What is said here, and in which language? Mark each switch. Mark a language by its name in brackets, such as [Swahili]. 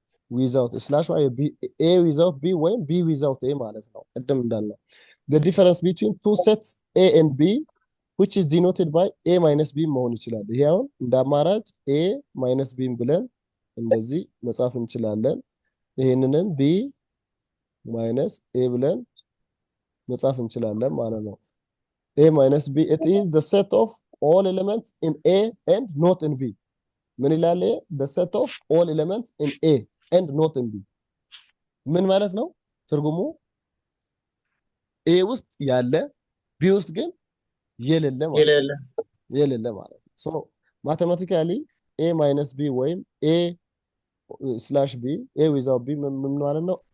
[Amharic] without ስላሽ A without B ወይም B without A ማለት ነው። ቅድም እንዳልነው [English] the difference between two sets A and B which is denoted by A minus B [Amharic] መሆን ይችላል። ይሄ አሁን እንደ አማራጭ A minus B ብለን እንደዚህ መጻፍ እንችላለን። ይሄንንም B minus A ብለን መጻፍ እንችላለን ማለት ነው። A minus B [English] it is the set of all elements in A and not in B [Amharic] ምን ይላል? [English] the set of all elements in A and not in B [Amharic] ምን ማለት ነው? ትርጉሙ A ውስጥ ያለ B ውስጥ ግን የሌለ ማለት ነው። ሶ ማቴማቲካሊ A minus B ወይም A slash B A without B ምን ማለት ነው?